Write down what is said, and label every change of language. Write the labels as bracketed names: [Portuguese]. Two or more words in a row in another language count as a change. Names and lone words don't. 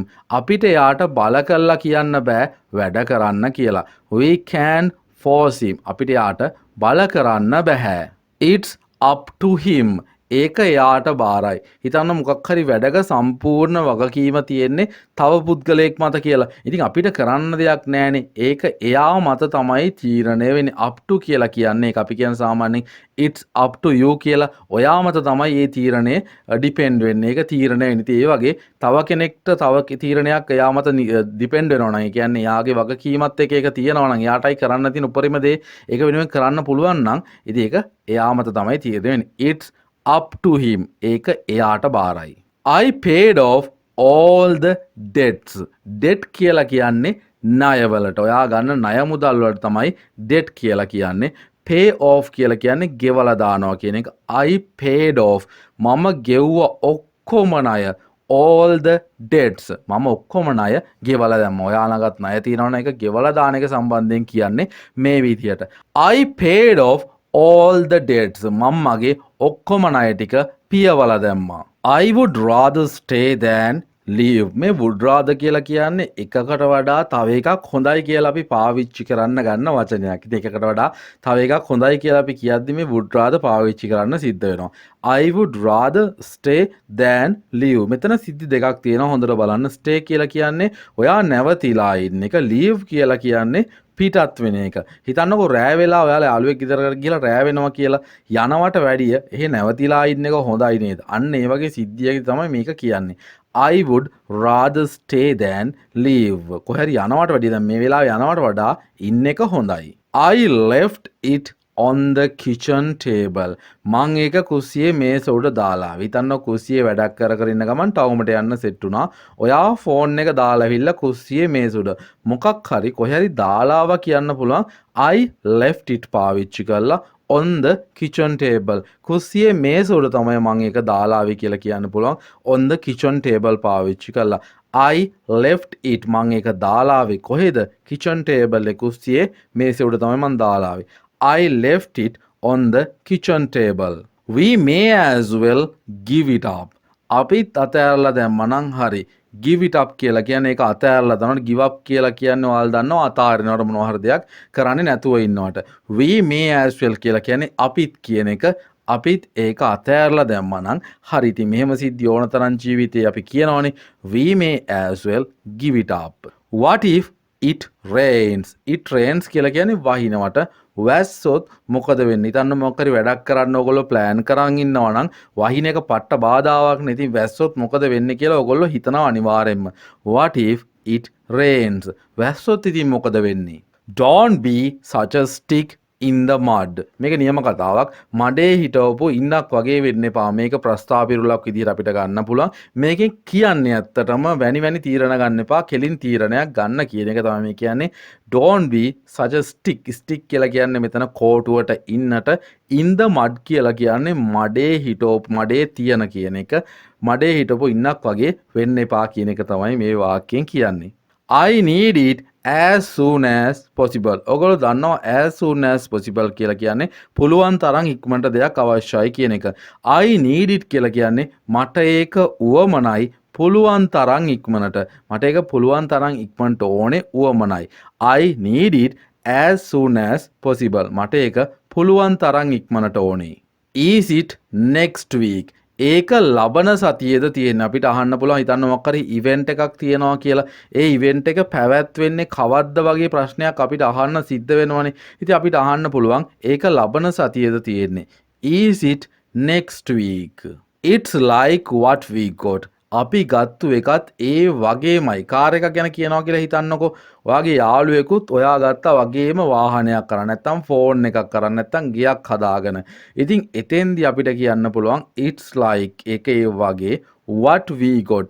[Sinhala] අපිට යාට බල කරලා කියන්න බෑ වැඩ කරන්න කියලා. [English] We can force him. [Sinhala] අපිට යාට බල කරන්න බෑ. [English] It's up to him. [Sinhala] ඒක එයාට බාරයි. හිතන්න මොකක් හරි වැඩක සම්පූර්ණ වගකීම තියෙන්නේ තව පුද්ගලයෙක් මත කියලා. ඉතින් අපිට කරන්න දෙයක් නැහැනේ. ඒක එයා මත තමයි තීරණය වෙන්නේ. [English] up to [Sinhala] කියලා කියන්නේ ඒක අපි කියන සාමාන්‍යයෙන් [English] it's up to you [Sinhala] කියලා. ඔයා මත තමයි මේ තීරණය depend වෙන්නේ. ඒක තීරණය වෙන්නේ. ඉතින් ඒ වගේ තව කෙනෙක්ට තව තීරණයක් එයා මත depend වෙනවා නම් ඒ කියන්නේ එයාගේ වගකීමත් එක්ක ඒක තියෙනවා නම් එයාටයි කරන්න තියෙන උපරිම දේ ඒක වෙනුවෙන් කරන්න පුළුවන් නම් ඉතින් ඒක එයා මත තමයි තීරණය වෙන්නේ. [English] it's up to him. [Sinhala] ඒක එයාට බාරයි. [English] I paid off all the debts. [Sinhala] debt කියලා කියන්නේ ණයවලට. ඔයා ගන්න ණය මුදල් වලට තමයි debt කියලා කියන්නේ. [English] pay off [Sinhala] කියලා කියන්නේ ගෙවලා දානවා කියන එක. [English] I paid off. [Sinhala] මම ගෙව්වා ඔක්කොම ණය. [English] all the debts. [Sinhala] මම ඔක්කොම ණය ගෙවලා දැම්මා. ඔයා ළඟත් ණය තියෙනවා නම් ඒක ගෙවලා දාන එක සම්බන්ධයෙන් කියන්නේ මේ විදිහට. [English] I paid off all the debts. [Sinhala] මම මගේ ඔක්කොම ණය ටික පියවලා දැම්මා. [English] I would rather stay than leave. [Sinhala] මේ [English] would rather [Sinhala] කියලා කියන්නේ එකකට වඩා තව එකක් හොඳයි කියලා අපි පාවිච්චි කරන්න ගන්න වචනයක්. ඉතින් එකකට වඩා තව එකක් හොඳයි කියලා අපි කියද්දි මේ [English] would rather [Sinhala] පාවිච්චි කරන්න සිද්ධ වෙනවා. [English] I would rather stay than leave. [Sinhala] මෙතන සිද්ධි දෙකක් තියෙනවා හොඳට බලන්න. [English] stay කියලා [Sinhala] කියන්නේ ඔයා නැවතිලා ඉන්න එක. leave කියලා කියන්නේ පිටත් වෙන එක. හිතන්නකො රෑ වෙලා ඔයාලා යාළුවෙක් ගෙදරකට ගිහලා රෑ වෙනවා කියලා යනවට වැඩිය එහෙ නැවතිලා ඉන්න එක හොඳයි නේද? අන්න ඒ වගේ සිද්ධියක තමයි මේක කියන්නේ. [English] I would rather stay than leave. [Sinhala] කොහරි යනවට වැඩිය දැන් මේ වෙලාවේ යනවට වඩා ඉන්න එක හොඳයි. [English] I left it on the kitchen table. [Sinhala] මං ඒක කුස්සියේ මේස උඩ දාලා. හිතන්න කුස්සියේ වැඩක් කර කර ඉන්න ගමන් ටවුමට යන්න සෙට් වුණා. ඔයා ෆෝන් එක දාලා ඇවිල්ලා කුස්සියේ මේස උඩ මොකක් හරි කොහේ හරි දාලාව කියන්න පුළුවන්. [English] I left it [Sinhala] පාවිච්චි කරලා [English] on the kitchen table. [Sinhala] කුස්සියේ මේස උඩ තමයි මං ඒක දාලා ආවේ කියලා කියන්න පුළුවන්. [English] on the kitchen table [Sinhala] පාවිච්චි කරලා. [English] I left it [Sinhala] මං ඒක දාලා ආවේ කොහෙද? [English] kitchen table [Sinhala] එක කුස්සියේ මේසෙ උඩ තමයි මං දාලා ආවේ. [English] I left it on the kitchen table. We may as well give it up. [Sinhala] අපිත් අතෑරලා දැම්මා නම් හරි. [English] give it up [Sinhala] කියලා කියන්නේ ඒක අතෑරලා දානවට [English] give up [Sinhala] කියලා කියන්නේ ඔයාලා දන්නවා අතාරිනවට මොනවා හරි දෙයක් කරන්නේ නැතුව ඉන්නවට. [English] We may as well [Sinhala] කියලා කියන්නේ අපිත් කියන එක අපිත් ඒක අතෑරලා දැම්මා නම් හරි. ඉතින් මෙහෙම සිද්ධි ඕන තරම් ජීවිතේ අපි කියනවනේ [English] we may as well give it up. What if it rains? It rains [Sinhala] කියලා කියන්නේ වහිනවට. වැස්සොත් මොකද වෙන්නේ? හිතන්න මොකක් හරි වැඩක් කරන්න ඕගොල්ලෝ ප්ලෑන් කරන් ඉන්නවා නම් වහින එක පට්ට බාධාවක් නේ. ඉතින් වැස්සොත් මොකද වෙන්නේ කියලා ඕගොල්ලෝ හිතනවා අනිවාර්යෙන්ම. [English] What if it rains? [Sinhala] වැස්සොත් ඉතින් මොකද වෙන්නේ? [English] Don't be such a stick in the mud. [Sinhala] මේක නියම කතාවක්. මඩේ හිටවපු ඉන්නක් වගේ වෙන්න එපා. මේක ප්‍රස්තාපිරුලක් විදිහට අපිට ගන්න පුළුවන්. මේකෙන් කියන්නේ ඇත්තටම වැනි තීරණ ගන්න එපා. කෙලින් තීරණයක් ගන්න කියන එක තමයි මේ කියන්නේ. [English] Don't be such a stick. stick [Sinhala] කියලා කියන්නේ මෙතන කෝටුවට ඉන්නට. [English] in the mud [Sinhala] කියලා කියන්නේ මඩේ හිටවපු මඩේ තියන කියන එක. මඩේ හිටවපු ඉන්නක් වගේ වෙන්න එපා කියන එක තමයි මේ වාක්‍යයෙන් කියන්නේ. [English] I need it as soon as possible. [Sinhala] ඔගොල්ලෝ දන්නවා [English] as soon as possible [Sinhala] කියලා කියන්නේ පුළුවන් තරම් ඉක්මනට දෙයක් අවශ්‍යයි කියන එක. [English] I need it [Sinhala] කියලා කියන්නේ මට ඒක උවමනයි පුළුවන් තරම් ඉක්මනට. මට ඒක පුළුවන් තරම් ඉක්මනට ඕනේ උවමනයි. [English] I need it as soon as possible. [Sinhala] මට ඒක පුළුවන් තරම් ඉක්මනට ඕනේ. [English] Is it next week? [Sinhala] ඒක ලබන සතියේද තියෙන අපිට අහන්න පුළුවන්. හිතන්න මොකක් හරි ඉවෙන්ට් එකක් තියෙනවා කියලා. ඒ ඉවෙන්ට් එක පැවැත්වෙන්නේ කවද්ද වගේ ප්‍රශ්නයක් අපිට අහන්න සිද්ධ වෙනවනේ. ඉතින් අපිට අහන්න පුළුවන් ඒක ලබන සතියේද තියෙන්නේ. [English] Is it next week? It's like what we got. [Sinhala] අපි ගත්තු එකත් ඒ වගේමයි. කාර් එකක් ගැන කියනවා කියලා හිතන්නකෝ. ඔයාගේ යාළුවෙකුත් ඔයා ගත්තා වගේම වාහනයක් කරන්න නැත්නම් ෆෝන් එකක් කරන්න නැත්නම් ගියක් හදාගෙන. ඉතින් එතෙන්දී අපිට කියන්න පුළුවන් [English] it's like [Sinhala] ඒක ඒ වගේ [English] what we got.